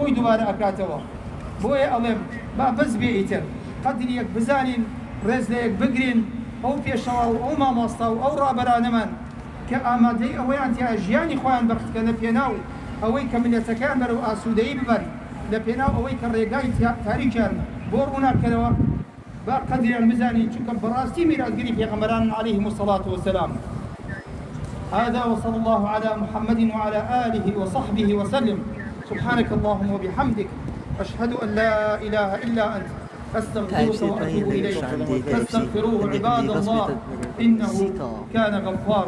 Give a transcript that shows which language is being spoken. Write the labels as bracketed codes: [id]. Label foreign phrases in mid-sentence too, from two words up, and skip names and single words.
[ckb] خۆی دووبارە ئەکاتەوە بۆیە ئەڵێم با بەس بێ ئیتر قەدریەک بزانین ڕێزلەیەک بگرین ئەو پێشەوە و ئەو مامۆستا و ئەو ڕابەرانەمان کە ئامادەی ئەوەیان تیا ژیانی خۆیان بەختکە لە پێناو ئەوەی کە ملەتەکان بەرەو ئاسوودەیی ببەن لە پێناو ئەوەی کە ڕێگای تاریکیان بۆ ڕووناکەنەوە با قەدریان بزانین چونکە بەڕاستی میراثگەری پێغەمبەران [ar] عەلەیهیم الصەلاة وەسەلام هذا وصلى الله على محمد وعلى آله وصحبه وسلم سبحانك اللهم وبحمدك أشهد أن لا إله إلا أنت أستغفرك وأتوب إليك فاستغفروه عباد الله إنه كان غفارا